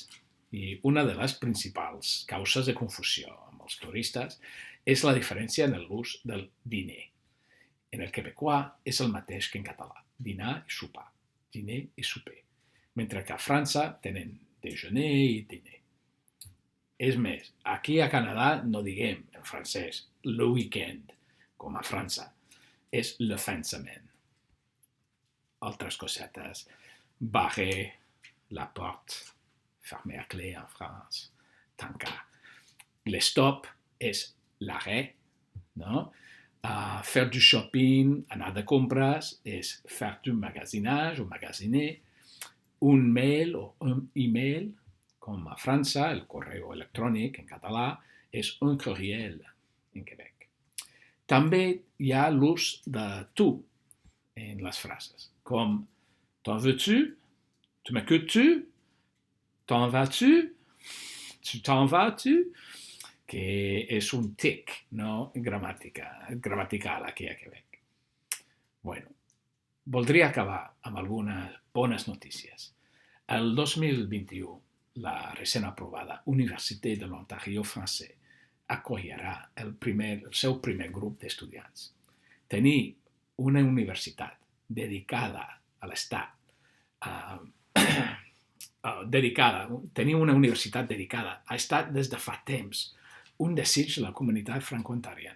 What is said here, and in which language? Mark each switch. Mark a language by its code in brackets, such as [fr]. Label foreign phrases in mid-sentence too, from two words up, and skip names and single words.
[ca] I una de les principals causes de confusió amb els turistes és la diferència en l'ús del diner. En el quebecois és el mateix que en català, dinar i sopar, diner i souper, mentre que a França tenen déjeuner i dîner. És més, aquí a Canadà no diguem en francès [fr] le week-end, [ca] com a França, és [fr] le fin de semaine. [ca] Altres cosetes, [fr] barrer la porte, fermer à clé en France, [ca] tancar. L'stop és l'arrêt, no? [fr] Faire du shopping, [ca] anar de compres, és [fr] faire du magasinage [ca] o magasiner. Un mail o un email, com a França, el correu electrònic en català, és un courriel en Quebec. També hi ha l'ús de tu en les frases, com [fr] t'en veux-tu? Tu m'écoutes-tu? T'en vas-tu? Tu t'en vas-tu? [ca] Que és un tic, no? Gramatical aquí a Quebec. Bueno, voldria acabar amb algunes bones notícies. El 2021, la recent aprovada Université de l'Ontario francès acollirà el seu primer grup d'estudiants. Tenir una universitat dedicada a l'Estat, tenir una universitat dedicada ha estat des de fa temps un desig de la comunitat franco-ontariana.